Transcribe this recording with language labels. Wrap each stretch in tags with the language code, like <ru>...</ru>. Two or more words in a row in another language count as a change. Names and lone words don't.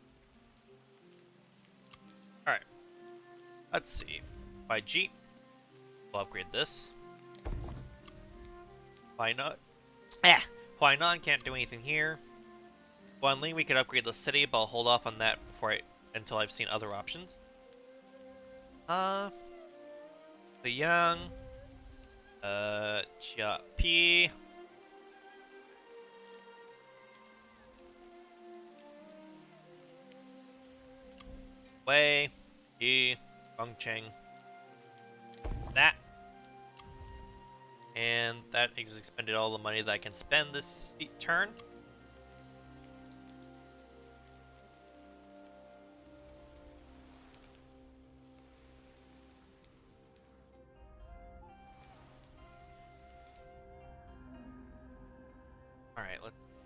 <en>Alright. Let's see. By G. We'll upgrade this. Why not? Huainan can't do anything here. Guanli, we could upgrade the city, but I'll hold off on that until I've seen other options. The Yang. Chia P. Wei. Yi. Gongcheng. That. And that has expended all the money that I can spend this turn. Alright, let's...</en>